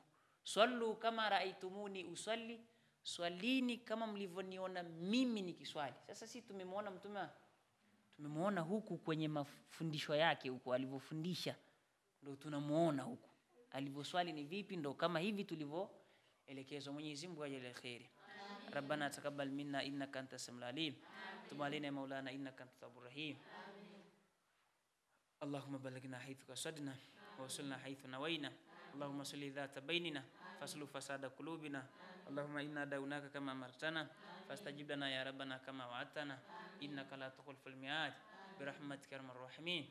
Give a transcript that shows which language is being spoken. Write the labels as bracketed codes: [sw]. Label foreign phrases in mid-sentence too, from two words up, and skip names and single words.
[ar] صلوا كما رأيتموني أصلي, [sw] swalini kama mlivyoniona mimi nikiswali. Sasa sisi tumemwona mtume, tumemwona huku kwenye mafundisho yake huko alivyofundisha, ndio tunamuona huku alivyoswali ni vipi, ndio kama hivi tulivyoelekezwa. Mwenyezi Mungu ajalie khairi. [ar] ربنا تقبل منا إنك أنت السميع العليم، تب علينا مولانا إنك أنت التواب الرحيم. اللهم بلغنا حيث قصدنا ووصلنا حيث نوينا. اللهم صل ذات بيننا فاصل فساد قلوبنا. اللهم إنا دعوناك كما أمرتنا فاستجب لنا يا ربنا كما وعدتنا إنك لا تخلف الميعاد برحمتك يا أرحم الراحمين.